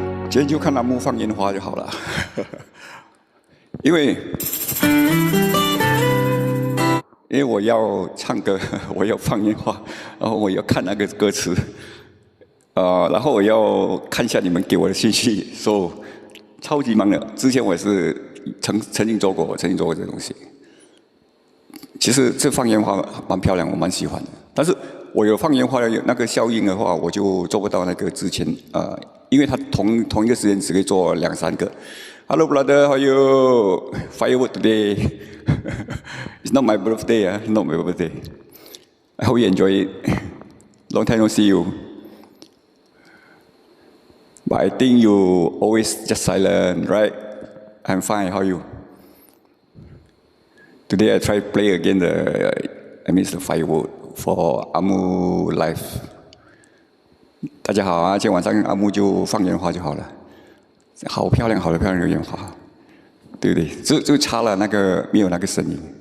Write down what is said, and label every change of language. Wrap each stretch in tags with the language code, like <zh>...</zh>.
<zh>今天就看栏目放烟花就好了，因为我要唱歌，我要放烟花，然后我要看那个歌词，然后我要看一下你们给我的信息，所以超级忙的。之前我也是曾经做过这个东西。其实这放烟花蛮漂亮，我蛮喜欢的。但是我有放烟花的那个效应的话，我就做不到那个之前因为它同一个时间只可以做2-3个。</zh> <en>Hello brother, how are you? Firework today. It's not my birthday, not my birthday. I hope you enjoy it. Long time no see you. But I think you always just silent, right? I'm fine. How are you? Today I try to play again the firework for Amu Live.</en> <zh>大家好啊，今天晚上阿木就放烟花就好了，好漂亮，好漂亮的烟花，对不对？就差了那个没有那个声音。</zh>